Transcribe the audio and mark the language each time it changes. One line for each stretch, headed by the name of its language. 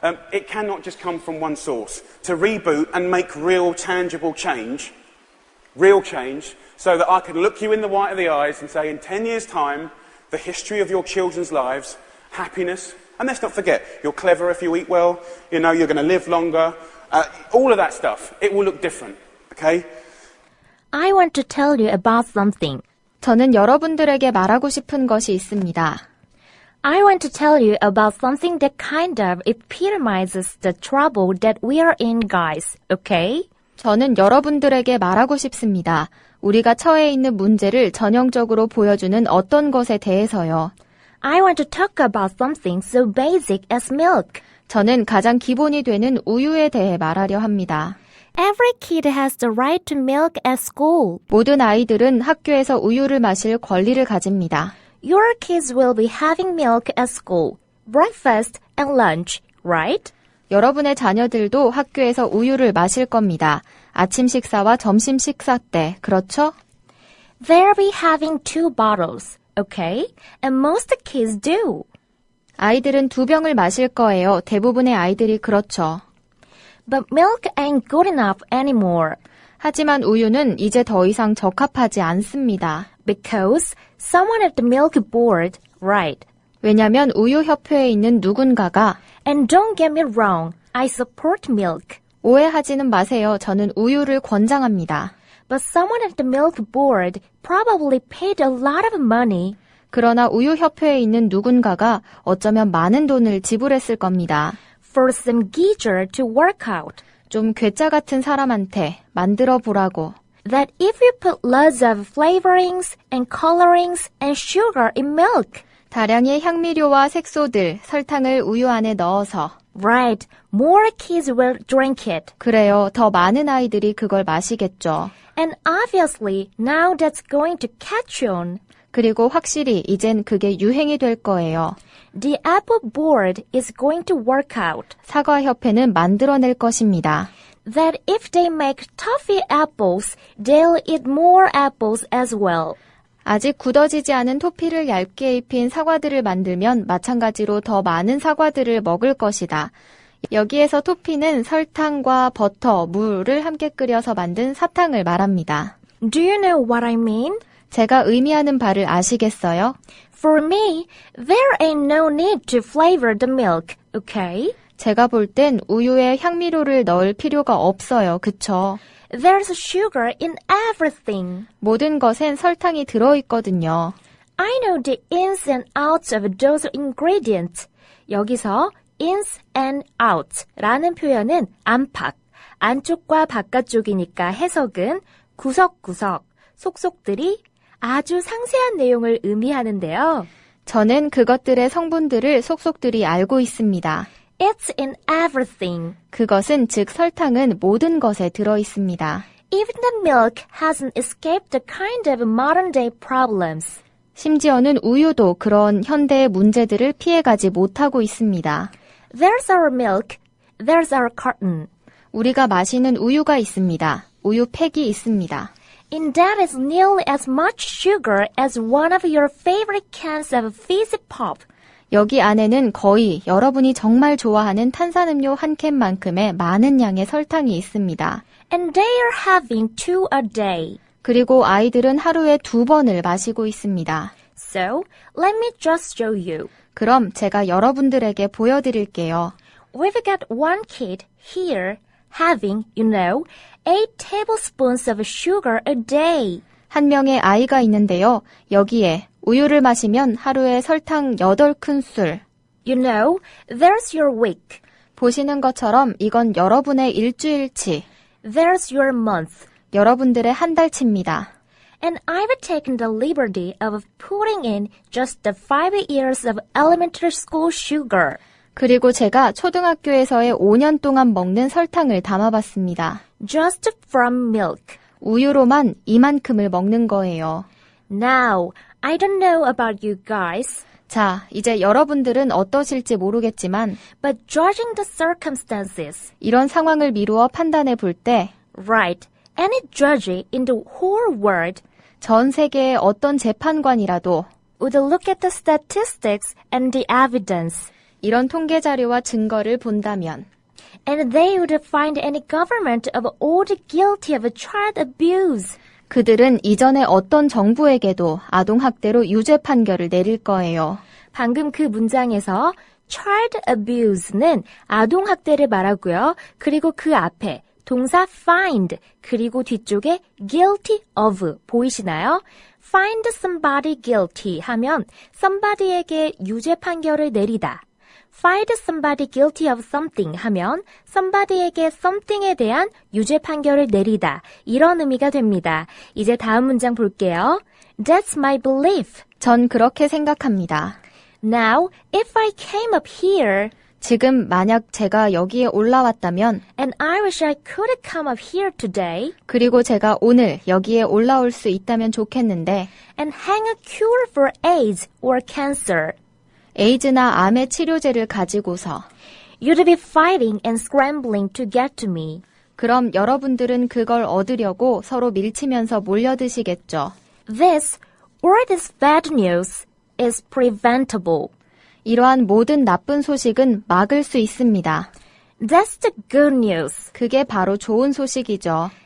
English: It cannot just come from one source. To reboot and make real, tangible change, so that I can look you in the white of the eyes and say, in 10 years' time, the history of your children's lives happiness. And let's not forget, you're clever if you eat well, you know, you're going to live longer. All of that stuff, it will look different, okay? I want to tell you about something.
Korean: 저는 여러분들에게 말하고 싶은 것이 있습니다.
English: I want to tell you about something that kind of epitomizes the trouble that we are in, guys, okay?
Korean: 저는 여러분들에게 말하고 싶습니다. 우리가 처해 있는 문제를 전형적으로 보여주는 어떤 것에 대해서요.
English: I want to talk about something so basic as milk.
Korean: 저는 가장 기본이 되는 우유에 대해 말하려 합니다.
English: Every kid has the right to milk at school.
Korean: 모든 아이들은 학교에서 우유를 마실 권리를 가집니다.
English: Your kids will be having milk at school, breakfast and lunch, right?
Korean: 여러분의 자녀들도 학교에서 우유를 마실 겁니다. 아침 식사와 점심 식사 때, 그렇죠?
English: They'll be having 2 bottles, okay? And most kids do.
Korean: 아이들은 2병을 마실 거예요. 대부분의 아이들이 그렇죠.
English: But milk ain't good enough anymore.
Korean: 하지만 우유는 이제 더 이상 적합하지 않습니다.
English: Because someone at the milk board, right?
Korean: 왜냐면 우유협회에 있는 누군가가
English: And don't get me wrong, I support milk.
Korean: 오해하지는 마세요. 저는 우유를 권장합니다.
English: But someone at the milk board probably paid a lot of money.
Korean: 그러나 우유협회에 있는 누군가가 어쩌면 많은 돈을 지불했을 겁니다.
English: For some geezer to work out.
Korean: 좀 괴짜 같은 사람한테 만들어 보라고.
English: That if you put lots of flavorings and colorings and sugar in milk.
Korean: 다량의 향미료와 색소들, 설탕을 우유 안에 넣어서
English: Right, more kids will drink it.
Korean: 그래요. 더 많은 아이들이 그걸 마시겠죠.
English: And obviously, now that's going to catch on.
Korean: 그리고 확실히 이젠 그게 유행이 될 거예요.
English: The apple board is going to work out.
Korean: 사과협회는 만들어낼 것입니다.
English: That if they make toffee apples, they'll eat more apples as well.
Korean: 아직 굳어지지 않은 토피를 얇게 입힌 사과들을 만들면 마찬가지로 더 많은 사과들을 먹을 것이다. 여기에서 토피는 설탕과 버터, 물을 함께 끓여서 만든 사탕을 말합니다.
English: Do you know what I mean?
Korean: 제가 의미하는 바를 아시겠어요?
English: For me, there ain't no need to flavor the milk, okay?
Korean: 제가 볼 땐 우유에 향미료를 넣을 필요가 없어요. 그쵸?
English: There's sugar in everything.
Korean: 모든 것엔 설탕이 들어있거든요.
English: I know the ins and outs of those ingredients.
Korean: 여기서
English: ins and outs
Korean: 라는 표현은 안팎, 안쪽과 바깥쪽이니까 해석은 구석구석, 속속들이 아주 상세한 내용을 의미하는데요. 저는 그것들의 성분들을 속속들이 알고 있습니다.
English: It's in everything.
Korean: 그것은 즉 설탕은 모든 것에 들어있습니다.
English: Even the milk hasn't escaped the kind of modern day problems.
Korean: 심지어는 우유도 그런 현대의 문제들을 피해가지 못하고 있습니다.
English: There's our milk. There's our carton.
Korean: 우리가 마시는 우유가 있습니다. 우유팩이 있습니다.
English: In that is nearly as much sugar as one of your favorite cans of fizzy pop.
Korean: 여기 안에는 거의 여러분이 정말 좋아하는 탄산음료 한 캔만큼의 많은 양의 설탕이 있습니다.
English: And they are having 2 a day.
Korean: 그리고 아이들은 하루에 2번을 마시고 있습니다.
English: So, let me just show you.
Korean: 그럼 제가 여러분들에게 보여드릴게요.
English: We've got one kid here having, 8 tablespoons of sugar a day.
Korean: 한 명의 아이가 있는데요. 여기에 우유를 마시면 하루에 설탕 8큰술.
English: There's your week.
Korean: 보시는 것처럼 이건 여러분의 일주일치.
English: There's your month.
Korean: 여러분들의 한 달치입니다.
English: And I've taken the liberty of putting in just the 5 years of elementary school sugar.
Korean: 그리고 제가 초등학교에서의 5년 동안 먹는 설탕을 담아봤습니다.
English: Just from milk.
Korean: 우유로만 이만큼을 먹는 거예요.
English: Now, I don't know about you guys.
Korean: 자, 이제 여러분들은 어떠실지 모르겠지만
English: But judging the circumstances.
Korean: 이런 상황을 미루어 판단해 볼 때
English: Right. Any judge in the whole world
Korean: 전 세계의 어떤 재판관이라도
English: would look at the statistics and the evidence.
Korean: 이런 통계 자료와 증거를 본다면
English: And they would find any government of all guilty of child abuse.
Korean: 그들은 이전에 어떤 정부에게도 아동학대로 유죄 판결을 내릴 거예요. 방금 그 문장에서
English: child abuse
Korean: 는 아동학대를 말하고요. 그리고 그 앞에 동사 find 그리고 뒤쪽에
English: guilty of
Korean: 보이시나요?
English: find somebody guilty
Korean: 하면 somebody에게 유죄 판결을 내리다.
English: find somebody guilty of something
Korean: 하면 somebody에게 something에 대한 유죄 판결을 내리다. 이런 의미가 됩니다. 이제 다음 문장 볼게요.
English: That's my belief.
Korean: 전 그렇게 생각합니다.
English: Now, if I came up here
Korean: 지금 만약 제가 여기에 올라왔다면
English: and I wish I could come up here today
Korean: 그리고 제가 오늘 여기에 올라올 수 있다면 좋겠는데
English: and hang a cure for AIDS or cancer,
Korean: 에이즈나 암의 치료제를 가지고서
English: you'd be fighting and scrambling to get to me.
Korean: 그럼 여러분들은 그걸 얻으려고 서로 밀치면서 몰려드시겠죠.
English: This or this bad news is preventable.
Korean: 이러한 모든 나쁜 소식은 막을 수 있습니다.
English: That's the good news.
Korean: 그게 바로 좋은 소식이죠.